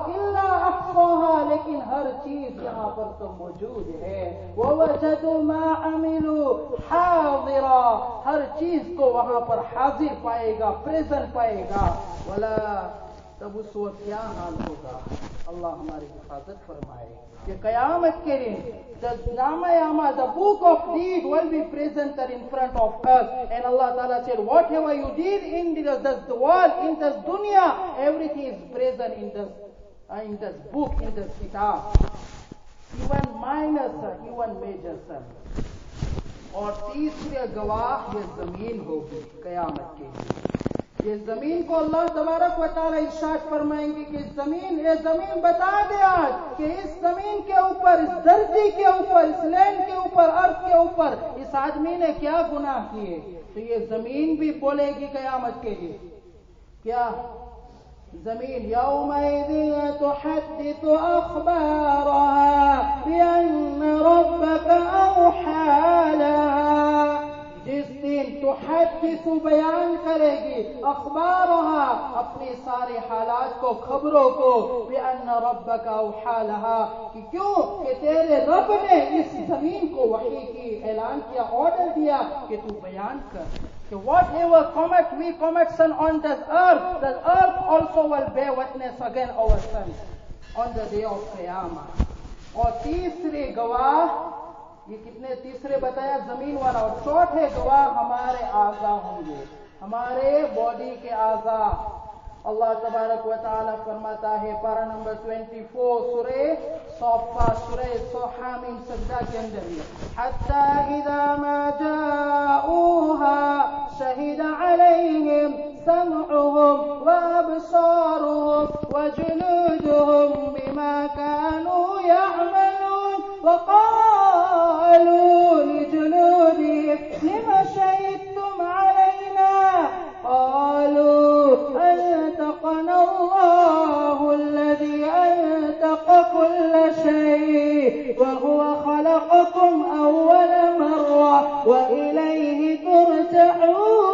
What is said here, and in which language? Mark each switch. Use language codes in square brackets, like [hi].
[ar] إِلَّا أَحْصَاهَا. [ur] لیکن ہر چیز یہاں پر تو موجود ہے. [ar] وَوَجَدُوا مَا عَمِلُوا حَاضِرًا. [ur] ہر چیز کو وہاں پر حاضر پائے گا، پریزنٹ پائے گا. وَلَا. تب اس وقت کیا حال ہوگا؟ اللہ ہماری حفاظت فرمائے. کہ قیامت کے دن [en] the book of deed will be presented in front of us, and Allah Ta'ala said whatever you did in this world, in this dunya, everything is present in this book, in this kitab, even minor sin, even major sin. [ur] اور تیسرے گواہ یہ زمین ہوگی قیامت کے دن. یہ زمین کو اللہ تبارک و تعالی ارشاد فرمائیں گے کہ یہ زمین بتا دے آج کہ اس زمین کے اوپر، اس دھرتی کے اوپر، اس لینڈ کے اوپر، ارض کے اوپر اس آدمی نے کیا گناہ کیے. تو یہ زمین بھی بولے گی قیامت کے دن. کیا زمین [ar] یومئذ تحدث اخبارها بأن ربك اوحى لها. [ur] جس دن تحدث بیان کرے گی اخبارها اپنی سارے حالات کو، خبروں کو. [ar] بأن ربك اوحى لها. [ur] کہ کیوں؟ کہ تیرے رب نے اس زمین کو وحی کی، اعلان کیا، آرڈر دیا کہ تو بیان کر. [en] So whatever we commit sin on this earth, the earth also will bear witness against our sins on the day of Qiyamah. [ur] اور تیسرے گواہ یہ کتنے تیسرے بتایا؟ زمین والا. اور چوتھے گواہ ہمارے اعضاء ہوں گے، ہمارے باڈی کے اعضاء. اللہ تبارک و تعالی فرماتا ہے پارہ نمبر 24 سورہ صافات، سورہ حامیم سجدہ کے اندر ہی [ar] حتی اذا ما جاؤوها شہد علیہم سمعهم وابصارهم وجلودهم بما كانوا يعملون. وقالوا لجلودهم لم شهدتم علينا قالوا أنطقنا الله الذي أنطق كل شيء وهو خلقكم أول مرة وإليه ترجعون.